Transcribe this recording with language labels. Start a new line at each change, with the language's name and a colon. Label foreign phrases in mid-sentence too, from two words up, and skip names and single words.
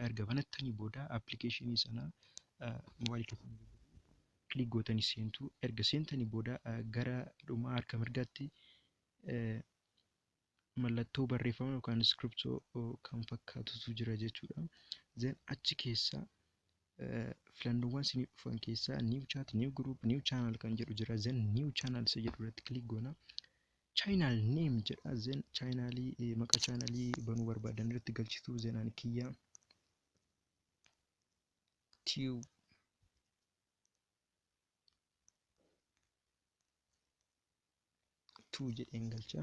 Oromo: Erga banattanii booda application sana mobile keessan klik gootanii seentu. Erga seentanii booda gara dhumaa harka mirgaatti mallattoo barreeffama yookaan scriptoo kan fakkaatutu jira jechuudha. Then achi keessa filannoowwan isinii dhufan keessaa
English: new chat, new group, new channel
Oromo: kan jedhu jira. Then
English: new channel
Oromo: isa jedhu irratti klik goona.
English: Channel name
Oromo: jedha. Then channelii maqaa channelii banuu barbaadan irratti galchitu. Then ani kiyya tube tu jedheen galcha.